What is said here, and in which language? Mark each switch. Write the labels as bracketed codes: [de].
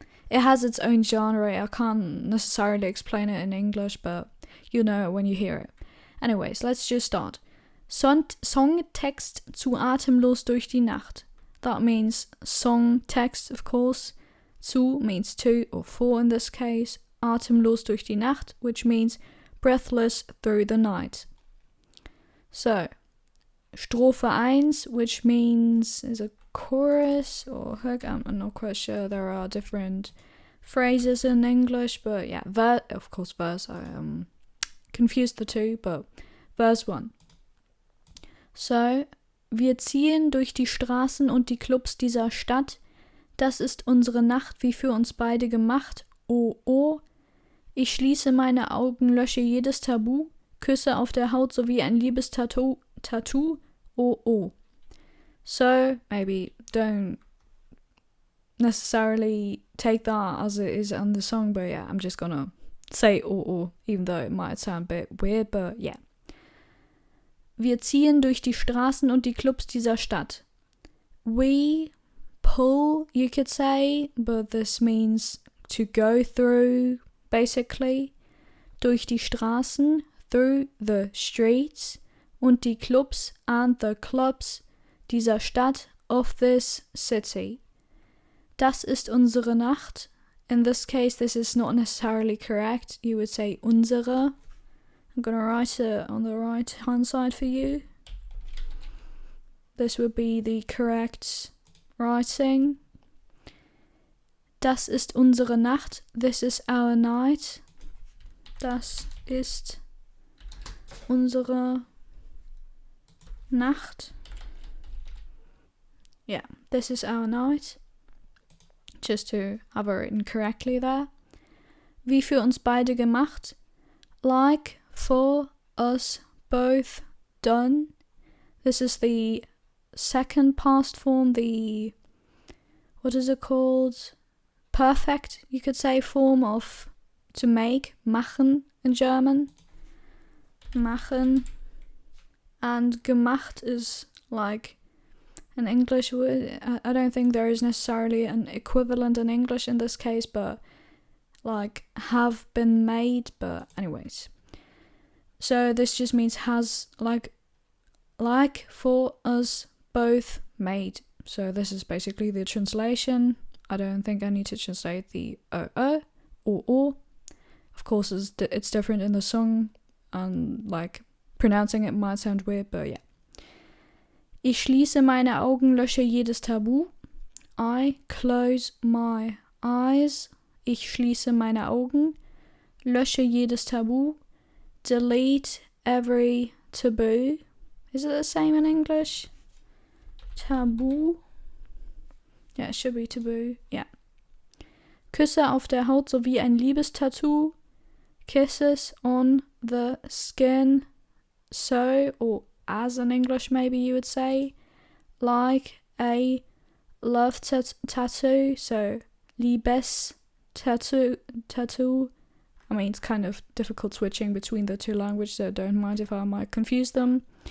[en] It has its own genre. I can't necessarily explain it in English, but you know it when you hear it. Anyways, let's just start. [de] Songtext zu Atemlos durch die Nacht. [en] That means song text, of course. Zu means to or for in this case. [de] Atemlos durch die Nacht, [en] which means breathless through the night. So, Strophe 1, which means is a chorus or hook. I'm not quite sure. There are different phrases in English, but yeah, of course verse. I confused the two, but verse 1. [de] So, wir ziehen durch die Straßen und die Clubs dieser Stadt. Das ist unsere Nacht, wie für uns beide gemacht. Oh, oh. Ich schließe meine Augen, lösche jedes Tabu. Küsse auf der Haut sowie ein Liebestattoo. Oh, oh. [en] So, maybe don't necessarily take that as it is on the song, but yeah, I'm just gonna say oh, oh, even though it might sound a bit weird, but yeah. [de] Wir ziehen durch die Straßen und die Clubs dieser Stadt. [en] We pull, you could say, but this means to go through, basically. [de] Durch die Straßen, [en] through the streets, [de] und die Clubs [en] and the clubs [de] dieser Stadt, [en] of this city. [de] Das ist unsere Nacht. [en] In this case, this is not necessarily correct. You would say unsere. I'm going to write it on the right hand side for you. This would be the correct writing. [de] Das ist unsere Nacht. [en] This is our night. [de] Das ist unsere Nacht. [en] Yeah, this is our night. Just to have it written correctly there. [de] Wie für uns beide gemacht. [en] Like for us both done. This is the second past form, the, what is it called? Perfect, you could say, form of to make, machen in German. Machen. And gemacht is like an English word. I don't think there is necessarily an equivalent in English in this case, but like have been made, but anyways. So this just means has, like for us both made. So this is basically the translation. I don't think I need to translate the or. Of course, it's different in the song, and like pronouncing it might sound weird, but yeah. [de] Ich schließe meine Augen, lösche jedes Tabu. [en] I close my eyes. [de] Ich schließe meine Augen, lösche jedes Tabu. [en] Delete every taboo. Is it the same in English? Taboo? Yeah, it should be taboo. Yeah. [de] Küsse auf der Haut sowie ein Liebestattoo. [en] Kisses on the skin. So, or as in English maybe you would say. Like a love tattoo. [de] So, Liebes tattoo. [en] I mean, it's kind of difficult switching between the two languages, so don't mind if I might confuse them.